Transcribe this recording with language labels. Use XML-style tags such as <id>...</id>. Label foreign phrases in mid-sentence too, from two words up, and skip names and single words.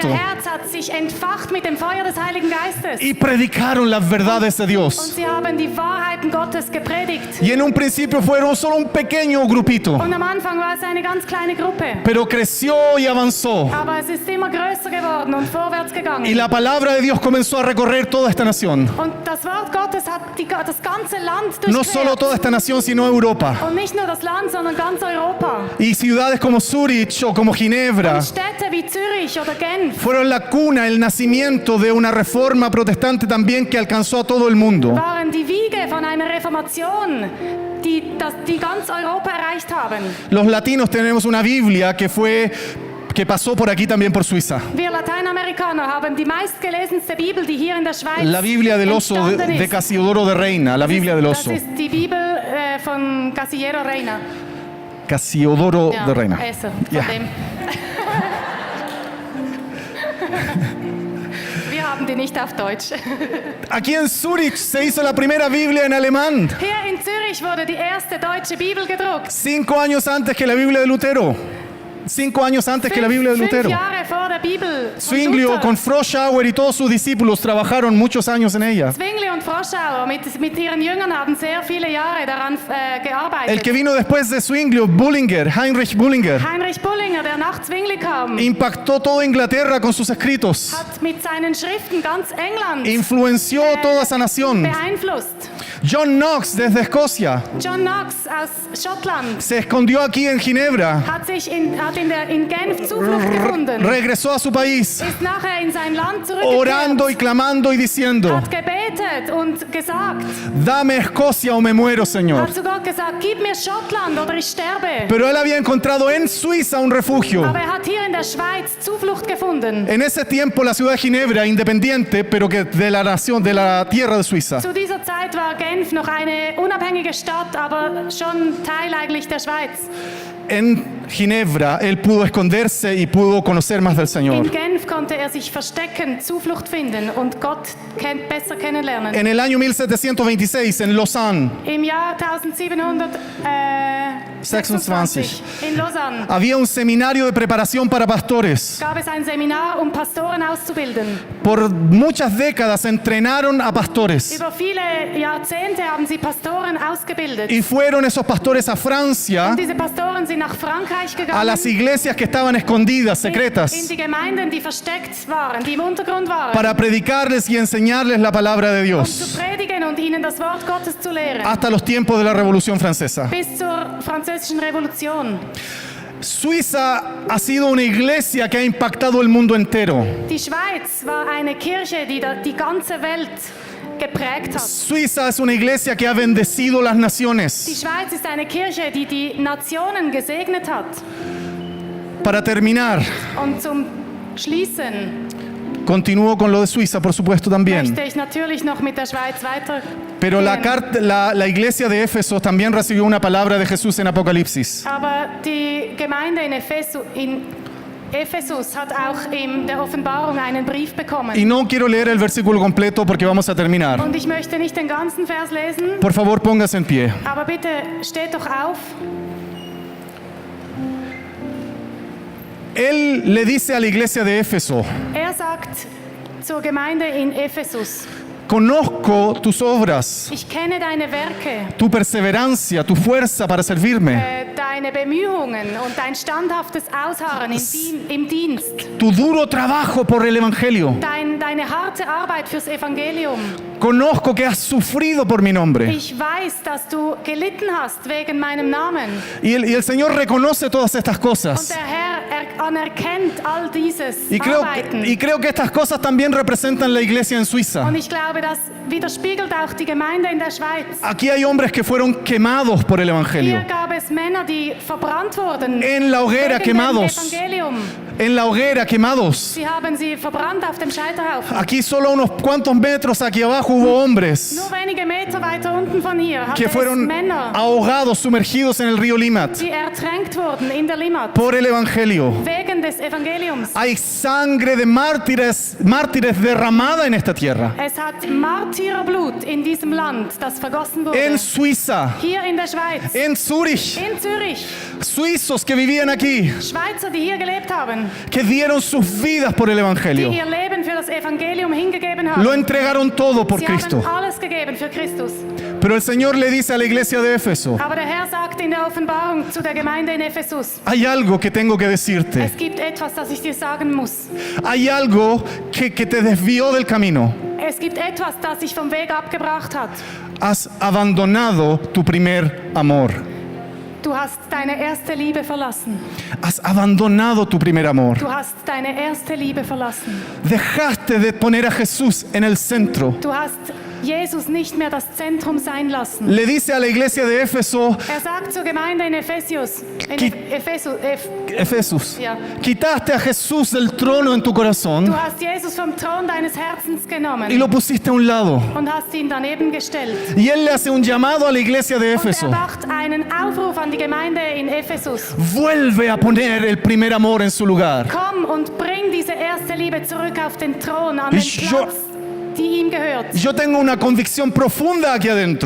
<de>Ihr Herz hat sich entfacht mit dem Feuer des Heiligen Geistes.</de> <es>y predicaron las verdades de</es> <de>Und</de> <es>Dios.</es> <de>sie haben die Wahrheiten Gottes gepredigt.</de> <es>Y en un principio fueron solo un pequeño grupito,</es> <de>Und am Anfang war es eine ganz kleine Gruppe.</de> <es>pero creció y avanzó.</es> <de>Aber es ist immer größer geworden und vorwärts</de> <es>Y</es> <de>gegangen.</de> <es>la palabra de Dios comenzó a recorrer toda esta nación.</es> <de>Und das Wort Gottes hat das ganze Land</de> <es>No solo</es> <de>durchquert.</de> <es>toda esta nación, sino Europa.</es> <de>Und nicht nur das Land, sondern ganz Europa.</de> <es>Y ciudades como Zurich o como Ginebra</es> <de>Und Städte wie Zürich oder Genf</de> <es>fueron la cuna, el nacimiento de una reforma protestante también que alcanzó a todo el mundo.</es> <de>waren die Wiege von einer Reformation, die ganz Europa erreicht haben.</de> <es>Los latinos tenemos una Biblia que pasó por aquí también por Suiza.</es> <de>Wir Lateinamerikaner haben die meistgelesenste Bibel, die hier in der Schweiz</de> <es>La Biblia del oso</es> <de>entstanden</de> <es>de</es> <de>ist.</de> <es>Casiodoro de Reina, la Biblia del</es> <de>Das</de> <es>oso.</es> <de>ist die Bibel von Casiodoro Reina.</de> <es>Casiodoro</es> <de>Ja,</de> <es>de Reina.</es> <de>Esser, von Ja. dem. Wir haben die nicht auf Deutsch.</de> <es>Aquí en Zurich se hizo la primera Biblia en alemán,</es> <de>Hier in Zürich wurde die erste deutsche Bibel gedruckt.</de> <es>5 años antes que la Biblia de Lutero. 5 años antes que la Biblia de</es> <de>Fünf</de> <es>Lutero.</es> <de>Jahre vor der Bibel. von</de> <es>Zwinglio</es> <de>Luther.</de> <es>con Froschauer y todos sus discípulos trabajaron muchos años en ella.</es> <de>Zwingli und Froschauer mit ihren Jüngern haben sehr viele Jahre daran gearbeitet.</de> <es>El que vino después de Zwinglio, Bullinger, Heinrich Bullinger,</es> <de>Heinrich Bullinger, der nach Zwingli kam,</de> <es>impactó toda Inglaterra con sus escritos.</es> <de>hat mit seinen Schriften ganz England</de> <es>Influenció toda esa nación.</es> <de>beeinflusst.</de> <es>John Knox desde Escocia</es> <de>John Knox aus Schottland</de> <es>se escondió aquí en Ginebra.</es> <de>hat in Genf Zuflucht gefunden.</de> <es>Regresó a su país</es> <de>Ist nachher in sein Land zurückgekehrt.</de> <es>orando y clamando y diciendo:</es> <de>Hat gebetet und gesagt,</de> <es>Dame Escocia o me muero, Señor.</es> <de>hat zu Gott gesagt, gib mir Schottland oder ich sterbe.</de> <es>Pero él había encontrado en Suiza un refugio.</es> <de>Aber hat hier in der Schweiz Zuflucht gefunden.</de> <es>En ese tiempo la ciudad de Ginebra, independiente, pero que de la nación, de la tierra de Suiza.</es> <de>Zu dieser Zeit war Genf noch eine unabhängige Stadt, aber schon Teil eigentlich der Schweiz.</de> <es>En Ginebra él pudo esconderse y pudo conocer más del</es> <de>In</de> <es>Señor.</es> <de>Genf konnte er sich verstecken, Zuflucht finden und Gott besser kennenlernen.</de> <es>En el año 1726 en Lausanne</es> <de>Im Jahr 1726 in Lausanne</de> <es>había un seminario de preparación para pastores.</es> <de>gab es ein Seminar, um Pastoren auszubilden.</de> <es>Por muchas décadas entrenaron a pastores</es> <de>Über viele Jahrzehnte haben sie Pastoren ausgebildet.</de> <es>y fueron esos pastores a Francia,</es> <de>Und diese Pastoren sind nach Frankreich</de> <es>a</es> <de>gegangen,</de> <es>las iglesias que estaban escondidas,</es> <de>in</de> <es>secretas,</es> <de>die Gemeinden, die versteckt waren, die im Untergrund waren,</de> <es>para predicarles y enseñarles la palabra de</es> <de>zu</de> <es>Dios</es> <de>predigen und ihnen das Wort Gottes zu lehren.</de> <es>hasta los tiempos de la Revolución Francesa.</es> <de>Bis zur französischen Revolution.</de> <es>Suiza ha sido una iglesia que ha impactado el mundo entero.</es> <de>Die Schweiz war eine Kirche, die die ganze Welt geprägt hat.</de> <es>Suiza es una iglesia que ha bendecido las</es> <de>Die</de> <es>naciones.</es> <de>Schweiz ist eine Kirche, die die Nationen gesegnet hat.</de> <es>Para terminar,</es> <de>Und zum Schließen</de> <es>continúo con lo de Suiza, por supuesto, también.</es> <de>möchte ich natürlich noch mit der Schweiz weiter.</de> <es>Pero la iglesia de Éfeso también recibió una palabra de Jesús en Apocalipsis.</es> <de>Aber die Gemeinde in Ephesus hat auch in der Offenbarung einen Brief bekommen.</de> <es>Y no quiero leer el versículo completo porque vamos a terminar.</es> <de>Und ich möchte nicht den ganzen Vers lesen,</de> <es>Por favor, póngase en pie.</es> <de>aber bitte steht doch auf.</de> <es>Él le dice a la iglesia de Éfeso,</es> <de>Er sagt zur Gemeinde in Ephesus:</de> <es>conozco tus obras,</es> <de>Ich kenne deine Werke,</de> <es>tu perseverancia, tu fuerza para servirme,</es> <de>deine Bemühungen und dein standhaftes Ausharren im Dienst,</de> <es>tu duro trabajo por el Evangelio.</es> <de>deine harte Arbeit fürs Evangelium.</de> <es>Conozco que has sufrido por mi nombre.</es> <de>Ich weiß, dass du gelitten hast wegen meinem Namen.</de> <es>Y el Señor reconoce todas estas</es> <de>Und</de> <es>cosas.</es> <de>der Herr anerkennt all dieses</de> <es>Y</es> <de>Arbeiten.</de> <es>creo que estas cosas también representan la iglesia en Suiza.</es> <de>Und ich glaube, das widerspiegelt auch die Gemeinde in der Schweiz.</de> <es>Aquí hay hombres que fueron quemados por el Evangelio.</es> <de>Hier gab es Männer, die verbrannt wurden.</de> <es>En la hoguera</es> <de>wegen dem</de> <es>quemados.</es> <de>Evangelium.</de> <es>En la hoguera quemados.</es> <de>Sie haben sie verbrannt auf dem Scheiterhaufen.</de> <es>Aquí solo unos cuantos metros aquí abajo hubo hombres</es> <de>Nur wenige Meter weiter unten von hier hatte</de> <es>que</es> <de>es</de> <es>fueron</es> <de>Männer,</de> <es>ahogados, sumergidos en el río Limat</es> <de>die ertränkt wurden in der Limmat</de> <es>por el Evangelio.</es> <de>wegen des Evangeliums.</de> <es>Hay sangre de mártires derramada en esta tierra.</es> <de>Es hat Märtyrerblut in diesem Land, das vergossen wurde.</de> <es>En Suiza,</es> <de>Hier in der Schweiz,</de> <es>en Zúrich,</es> <de>in Zürich.</de> <es>suizos que vivían aquí,</es> <de>Schweizer, die hier gelebt haben,</de> <es>que dieron sus vidas por el</es> <de>die</de> <es>Evangelio.</es> <de>ihr Leben für das Evangelium hingegeben haben.</de> <es>Lo entregaron todo por</es> <de>Sie</de> <es>Cristo.</es> <de>haben alles gegeben für Christus.</de> <es>Pero el Señor le dice a la iglesia de Éfeso,</es> <de>Aber der Herr sagt in der Offenbarung zu der Gemeinde in Ephesus:</de> <es>hay algo que tengo que decirte.</es> <de>Es gibt etwas, das ich dir sagen muss.</de> <es>Hay algo que te desvió del camino.</es> <de>Es gibt etwas, das dich vom Weg abgebracht hat.</de> <es>Has abandonado tu primer amor.</es> <de>Du hast deine erste Liebe verlassen.</de> <es>Has abandonado tu primer amor.</es> <de>Du hast deine erste Liebe verlassen.</de> <es>Dejaste de poner a Jesús en el centro.</es> <de>Du hast Jesus nicht mehr das Zentrum sein lassen.</de> <es>Le dice a la iglesia de Éfeso,</es> <de>Er sagt zur Gemeinde in Ephesus,</de> <es>Efesus,</es> <de>Ja.</de> <es>quitaste a Jesús del trono en tu corazón</es> <de>du hast Jesus vom Thron deines Herzens</de> <es>y</es> <de>genommen</de> <es>lo pusiste a un lado.</es> <de>und hast ihn daneben gestellt.</de> <es>Y él le hace un llamado a la iglesia de</es> <de>Und er</de> <es>Éfeso.</es> <de>macht einen Aufruf an die Gemeinde in Ephesus.</de> <es>Vuelve a poner el primer amor en su lugar.</es> <de>Komm und bring diese erste Liebe zurück auf den Thron, an den Ich- Platz, die ihm gehört.</de> <es>Yo tengo una convicción profunda aquí adentro,</es>